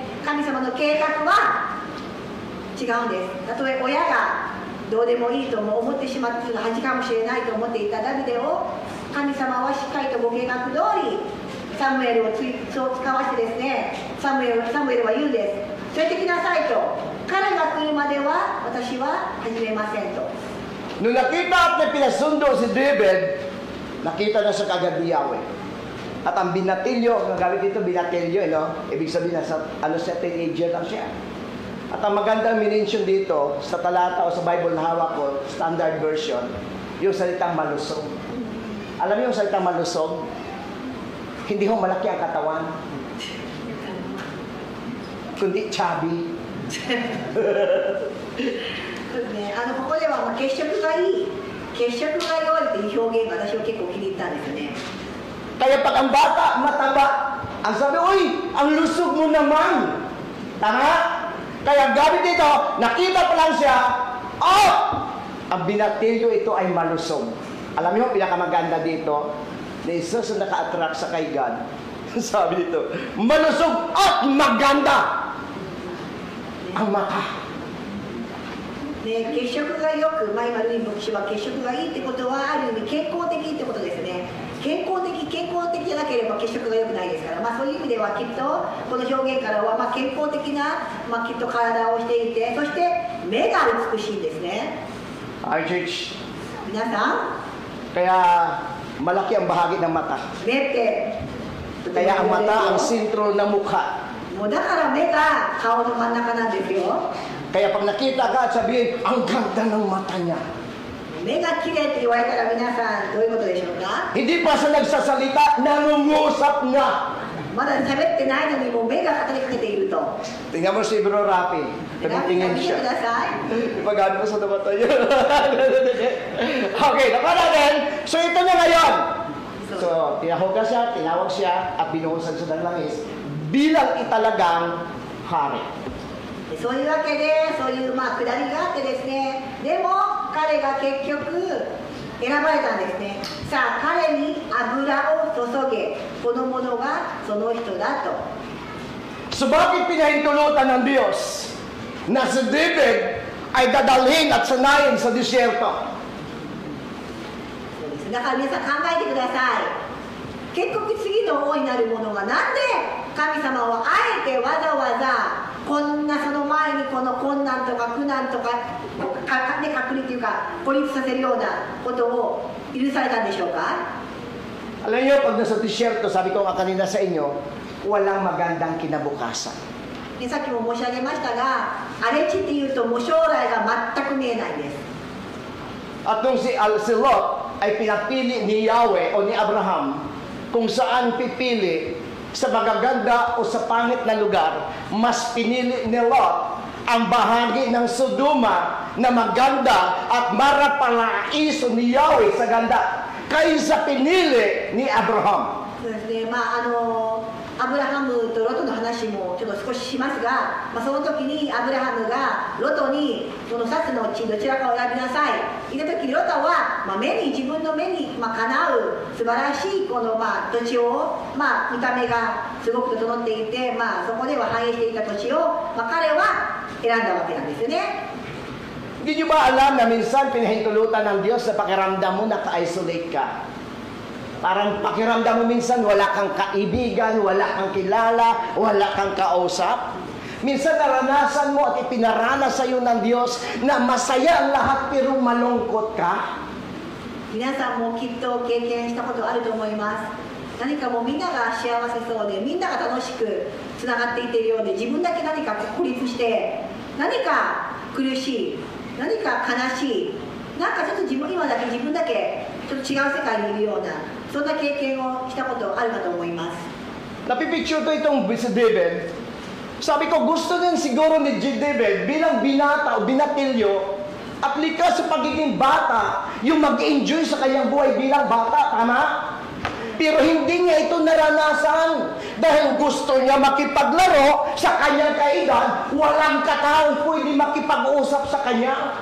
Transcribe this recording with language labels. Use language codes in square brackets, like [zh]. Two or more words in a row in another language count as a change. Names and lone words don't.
[ja] 神様の計画は違うんです。たとえ親がどうでもいいとも思ってしまっている恥かもしれないと思っていたダビデを神様はしっかりとご計画通りサムエルをそう使わせてですね、サムエルは言うんです。連れてきなさいと。彼が来るまでは私は始めませんと。 [tl] Nung nakita at na pinasundo si David, nakita na siya kagad ni Yahweh. At ang binatilyo, ang gamit dito binatilyo, ibig sabihin na siya, teenager lang siya. At ang magandang minention dito, sa talata o sa Bible na hawak ko, [en] standard version, [tl] yung salitang malusog. Alam niyo yung salitang malusog? Hindi ho malaki ang katawan, kundi chubby. [ja] そうですね、ここでは血色がいい、血色が良いという表現が私は結構気に入ったんですよね。 [tl] Kaya pag ang bata mataba, ang sabi, uy, ang lusog mo naman. Tama? Kaya gamit dito, nakita pa lang siya, oh! Ang binatilyo ito ay malusog. Alam niyo, pinakamaganda dito, ni Jesus na naka-attract sa kay God. Sabi dito, malusog at maganda ang mata. [ja] ね、血色がよく、今ルイ牧師は血色がいいってことはある意味健康的ってことですね。健康的じゃなければ血色が良くないですから、そういう意味ではきっとこの表現からは、健康的な、きっと体をしていて、そして目が美しいんですね。 [en] Our church, [ja] 皆さん、 [tl] kaya malaki ang bahagi ng mata. [ja] 目って [tl] Kaya ang mata ang sentro ng mukha. [ja] もうだから目が顔の真ん中なんですよ。 [tl] Kaya pag nakita ka at sabihin, ang ganda ng mata niya. [ja] 目が綺麗って言われたら皆さんどういうことでしょうか。 [tl] Hindi pa siya nagsasalita, nangungusap na. [ja] まだ喋ってないのにもう目が語りかけていると。 [tl] Tingnan mo si Bro Rafi. [ja] 見 [tl] Tingin [ja] て [tl] siya. [ja] ください。 [tl] Ipagano mo sa mata niya. Okay, naka natin. So ito na ngayon. So, tinawag siya at binuhusan siya ng langis bilang italagang hari. [ja] そういうわけで、そういう下りがあってですね、でも彼が結局選ばれたんですね。さあ、彼に油を注げ、この者がその人だと。 [tl] So bakit pinahintulutan ng Diyos na si David ay dadalhin at sanayin sa disyerto? [ja] だから皆さん考えてください。結局次の王になる者がなんで神様はあえてわざわざこんなその前にこの困難とか苦難とか隔離というか孤立させるようなことを許されたんでしょうか。 [tl] Alam niyo, pag nasa disyerto, sabi ko nga kanina sa inyo, walang magandang kinabukasan. [ja] でさっきも申し上げましたが、荒れ地っていうともう将来が全く見えないんです。 [tl] At nung si Lot ay pinapili ni Yahweh o ni Abraham kung saan pipili sa magaganda o sa pangit na lugar, mas pinili ni Lot ang bahagi ng Sodoma na maganda at marapalaiso ni Yahweh sa ganda kaysa pinili ni Abraham. [ja] そうですね、アブラハムとロトの話もちょっと少ししますが、その時にアブラハムがロトにその2つのうちどちらかを選びなさい言った時、ロトは、自分の目に、かなう素晴らしいこの、土地を、見た目がすごく整っていて、そこでは繁栄していた土地を、彼は選んだわけなんですよね。 [tl] Hindi nyo ba alam na minsan pinahintulutan ng Diyos na pakiramdam mo naka-isolate ka? Parang pakiramdam mo minsan wala kang kaibigan, wala kang kilala, wala kang kausap. Minsan naranasan mo at ipinaranas sa iyo ng Diyos na masaya ang lahat pero malungkot ka. [ja] 皆さんもきっと経験したことあると思います。何かもうみんなが幸せそうで、みんなが楽しくつながっていっているようで、自分だけ何か孤立して、何か苦しい、何か悲しい、なんかちょっと今だけ自分だけちょっと違う世界にいるような、そんな経験をしたことあるかと思います。 [tl] Napipicture ko itong si David. Sabi ko, gusto din siguro ni David bilang binata o binatilyo at likas sa pagiging bata, yung mag-enjoy sa kanyang buhay bilang bata, tama? Pero hindi niya ito naranasan dahil gusto niya makipaglaro sa kanyang kaedad, walang kataong pwede makipag-usap sa kanya.